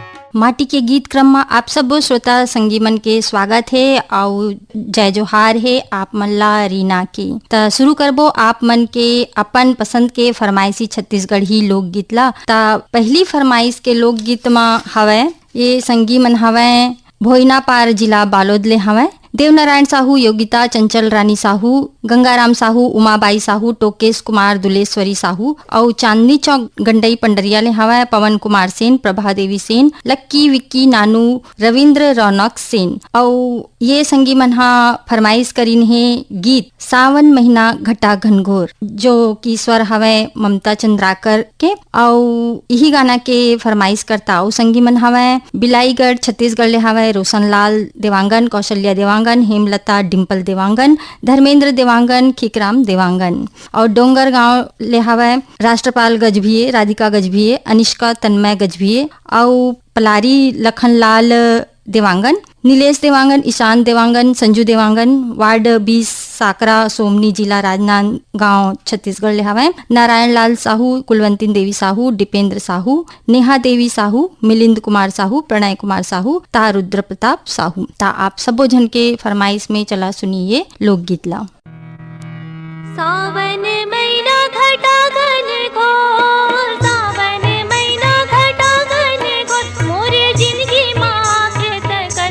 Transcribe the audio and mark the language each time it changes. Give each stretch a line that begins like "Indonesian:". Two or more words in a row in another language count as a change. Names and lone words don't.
Chhattisgarhi: माटी के गीत क्रम में आप सब श्रोता संगी मन के स्वागत है और जय जोहार है आप मन ला रीना के। त शुरू करबो आप मन के अपन पसंद के फरमाइशी छत्तीसगढ़ी लोकगीत ला। त पहली फरमाइश के लोकगीत में हवै ये संगी मन हवै भोइना पार जिला बालोद ले हवै देवनारायण साहू, योगिता, चंचल रानी साहू, गंगाराम साहू, उमाबाई साहू, टोकेश कुमार, दुलेश्वरी साहू और चांदनी चौक गंडई पंडरिया ले हवा पवन कुमार सेन, प्रभा देवी सेन, लक्की, विक्की, नानू, रविंद्र, रौनक सेन। और ये संगी मन हा फरमाइश करीन है गीत सावन महीना घटा घनघोर जो की स्वर हवे ममता चंद्राकर के। और यही गाना के फरमाइश करता और संगी मन हवे बिलाईगढ़ छत्तीसगढ़ ले हवे रोशनलाल देवांगन, कौशल्या देवांगन, हेमलता डिम्पल देवांगन, धर्मेंद्र देवांगन, खिकराम देवांगन। और डोंगर गांव ले हवा राष्ट्रपाल गजभिये, राधिका गजभिये, अनिष्का तन्मय गजभिये और पलारी लखनलाल देवांगन, नीलेश देवांगन, ईशान देवांगन, संजू देवांगन, वार्ड 20 साकरा, सोमनी, जिला राजनांदगांव छत्तीसगढ़ ले हवा नारायण लाल साहू, कुलवंती देवी साहू, दीपेंद्र साहू, नेहा देवी साहू, मिलिंद कुमार साहू, प्रणय कुमार साहू, ता रुद्र प्रताप साहू। ता आप सबो जन के फरमाइश में चला सुनिए लोकगीत ला। सावन महीना घटा घनघोर, सावन महीना घटा घनघोर, मोरे जिंदगी माँ कृत कर